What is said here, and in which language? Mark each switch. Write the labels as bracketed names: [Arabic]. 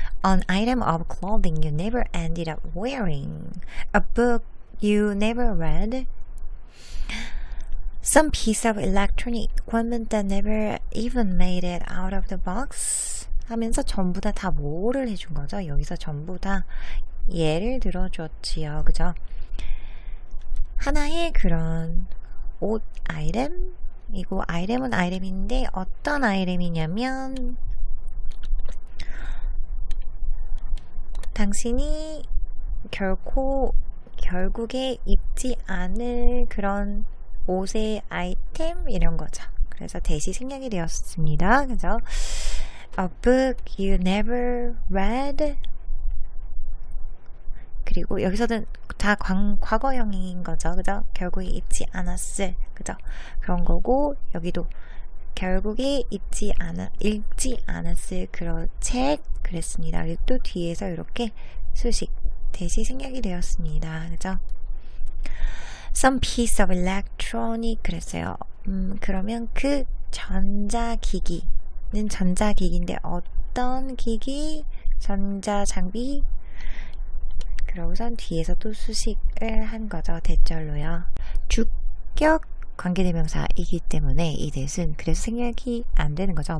[English] An item of clothing you never ended up wearing. A book you never read. Some piece of electronic equipment that never even made it out of the box. [Korean] 하면서 전부 다 뭐를 해준 거죠? 여기서 전부 다 예를 들어줬지요. 그죠? 하나의 그런 옷 아이템이고 아이템은 아이템인데 어떤 아이템이냐면 당신이 결국에 입지 않을 그런 옷의 아이템 이런 거죠. 그래서 대시 생략이 되었습니다. 그죠? [English] A book you never read. [Korean] 그리고 여기서는 다 과거형인 거죠. 그죠? 결국에 입지 않았을. 그죠? 그런 거고 여기도 결국에 읽지 않았을 그런 책 그랬습니다. 그리고 또 뒤에서 이렇게 수식 대시 생략이 되었습니다. 그죠? [English] Some piece of electronic [Korean] 그랬어요. 그러면 그 전자기기는 전자기기인데 어떤 기기? 전자장비? 그러고선 뒤에서 또 수식을 한 거죠. 대절로요. 주격 관계대명사이기 때문에 이 that은 그래서 생략이 안 되는 거죠.